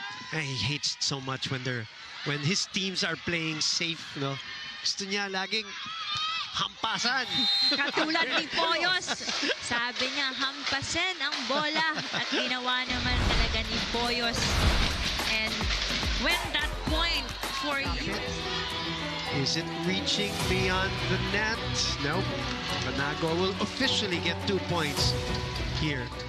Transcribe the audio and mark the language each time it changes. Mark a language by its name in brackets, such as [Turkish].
[English] He hates it so much when his teams are playing safe, no? [Filipino] Gusto niya laging hampasan. Katulad ni Poyos. Sabi niya, hampasin ang bola. At ginawa naman talaga ni Poyos. [English] And when that point for you. Is it reaching beyond the net? Nope. Banagua will officially get 2 points here.